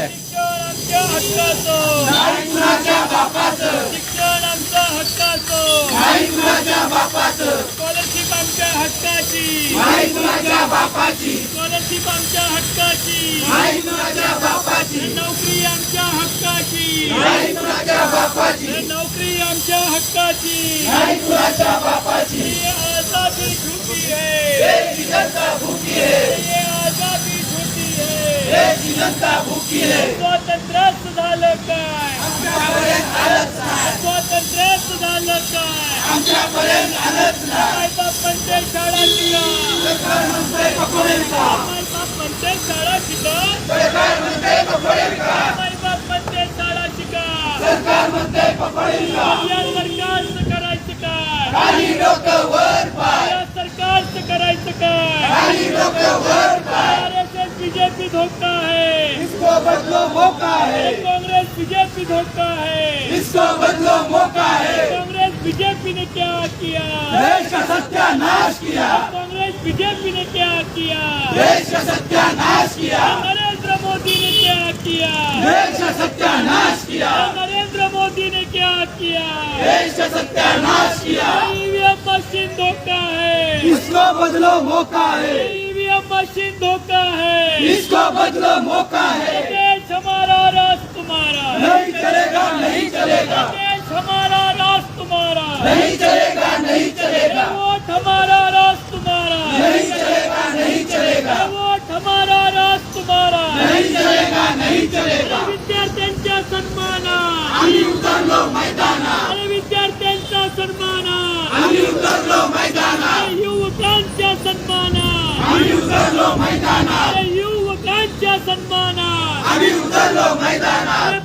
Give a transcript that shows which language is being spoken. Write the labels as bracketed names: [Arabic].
[Marathi] शिक्षण आमच्या हक्काचं नाही कुणाच्या बापाचं. स्कॉलरशिप आमच्या हक्काची नाही कुणाच्या बापाची. स्कॉलरशिप आमच्या हक्काची नाही कुणाच्या बापाची. नोकरी आमच्या हक्काची नाही कुणाच्या बापाची. नोकरी आमच्या हक्काची नाही कुणाच्या बापाची. [Hindi] ये आजादी झूठी है देश की जनता भूखी है. ये आजादी झूठी है देश की जनता भूखी है. [Marathi] स्वातंत्र्याचं झालं काय आमच्यापर्यंत आलंच नाही. स्वातंत्र्याचं झालं काय आमच्यापर्यंत आलंच नाही. मायबाप म्हणते शाळा शिका सरकार म्हणते कपडे विका. मायबाप म्हणते शाळा शिका सरकार म्हणते कपडे विका. मायबाप म्हणते शाळा शिका सरकार म्हणते कपडे विका. या सरकारचं करायचं काय खाली डोकं वर पाय. या सरकारचं करायचं काय खाली डोकं वर पाय. [Hindi] आरएसएस बीजेपी धोखा है इसको बदलो मौका है. कांग्रेस बीजेपी धोखा है इसको बदलो मौका है. कांग्रेस बीजेपी ने क्या किया देश का सत्यानाश किया. कांग्रेस बीजेपी ने क्या किया देश का सत्यानाश किया. नरेंद्र मोदी ने क्या किया देश का सत्यानाश किया. नरेंद्र मोदी ने क्या किया देश का सत्यानाश किया. ईवीएम मशीन धोखा है इसको बदलो मौका है. ईवीएम मशीन धोखा है इसको बदलो मौका है. देश हमारा राज तुम्हारा नहीं चलेगा नहीं चलेगा. देश हमारा राज तुम्हारा नहीं चलेगा नहीं चलेगा. वोट हमारा राज तुम्हारा नहीं चलेगा नहीं चलेगा. वोट हमारा राज तुम्हारा नहीं चलेगा नहीं चलेगा. [Marathi] विद्यार्थ्यांच्या सन्मानात आम्ही उतरलो मैदानात. अरे विद्यार्थ्यांचा सन्मानात आम्ही उतरलो मैदानात. युवकांच्या सन्मानात आम्ही उतरलो मैदानात. युवकांच्या सन्मानात आम्ही उतरलो मैदानात.